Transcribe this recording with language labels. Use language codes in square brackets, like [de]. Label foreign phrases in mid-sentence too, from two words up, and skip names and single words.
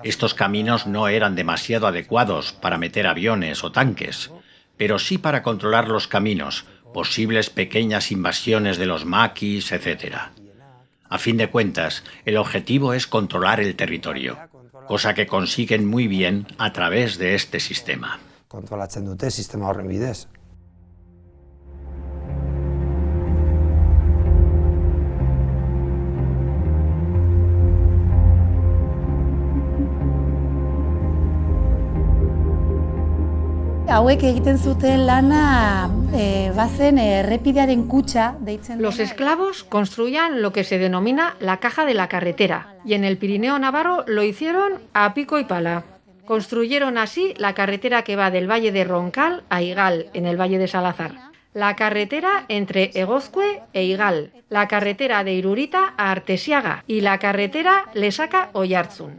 [es] Estos caminos no eran demasiado adecuados para meter aviones o tanques, pero sí para controlar los caminos, posibles pequeñas invasiones de los maquis, etc. A fin de cuentas, el objetivo es controlar el territorio, cosa que consiguen muy bien a través de este sistema. [eu] Kontrolatzen dute sistema horren bidez. Hauek egiten zuten lana bazen errepidearen kutxa deitzen. [es] Los esclavos construían lo que se denomina la caja de la carretera, y en el Pirineo navarro lo hicieron a pico y pala. Construyeron así la carretera que va del valle de Roncal a Igal, en el valle de Salazar, la carretera entre Egozcue e Igal, la carretera de Irurita a Artesiaga y la carretera Lesaca-Oyarzun.